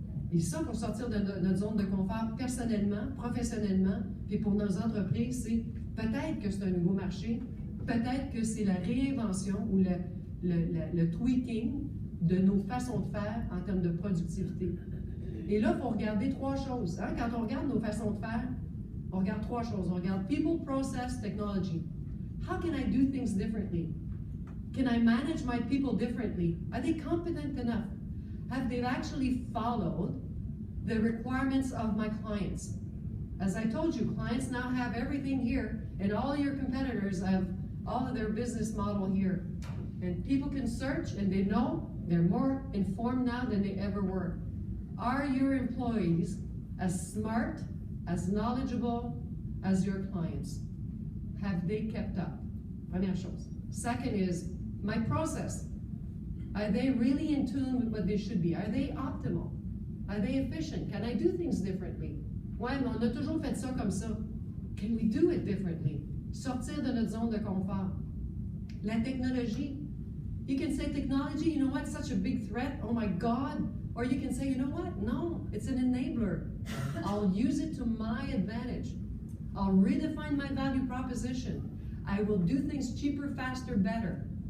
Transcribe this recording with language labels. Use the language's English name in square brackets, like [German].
[French] Et ça, pour sortir de notre zone de confort personnellement, professionnellement, puis pour nos entreprises, c'est peut-être que c'est un nouveau marché, peut-être que c'est la réinvention ou le tweaking de nos façons de faire en termes de productivité. Et là, il faut regarder trois choses. Hein? Quand on regarde nos façons de faire, on regarde trois choses. On regarde [English] people, process, technology. How can I do things differently? Can I manage my people differently? Are they competent enough? Have they actually followed the requirements of my clients? As I told you, clients now have everything here, and all your competitors have all of their business model here. And people can search, and they know they're more informed now than they ever were. Are your employees as smart, as knowledgeable as your clients? Have they kept up? [French] Première chose. [English] Second is my process. Are they really in tune with what they should be? Are they optimal? Are they efficient? Can I do things differently? [French] Ouais, mais on a toujours fait ça comme ça. [English] Can we do it differently? [French] Sortir de notre zone de confort. La technologie. [English] You can say technology, you know what, such a big threat, oh my God. Or you can say, you know what, no, it's an enabler. I'll use it to my advantage. I'll redefine my value proposition. I will do things cheaper, faster, better.